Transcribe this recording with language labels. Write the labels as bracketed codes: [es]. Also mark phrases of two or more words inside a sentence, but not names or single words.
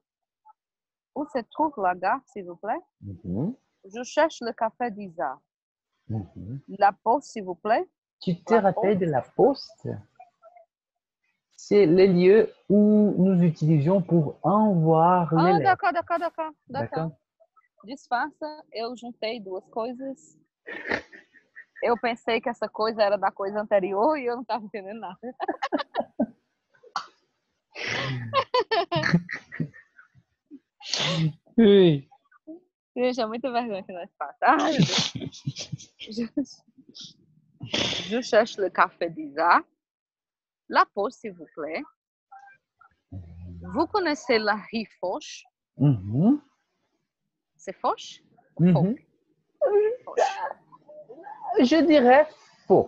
[fr] Où se trouve la gare, s'il vous plaît? Mhm. Je cherche le café d'Isa. Mhm. La poste, s'il vous plaît? Tu te La rappelles de poste? la poste? C'est les lieux où nous utilisions pour envoyer les Ah, lettres. d'accord, d'accord, d'accord, d'accord. D'accord? [pt] Disfarça, eu juntei duas coisas. Eu pensei que essa coisa era da coisa anterior e eu não estava entendendo nada. [fr] Oui. [pt] Gente, é muita vergonha que nós passamos. Ai, meu Deus. [fr] Je cherche le café d'Isa. La pause, s'il vous plaît. Vous connaissez la rue Foch? Mhm, C'est Foch? mhm. Foch. Je dirais faux.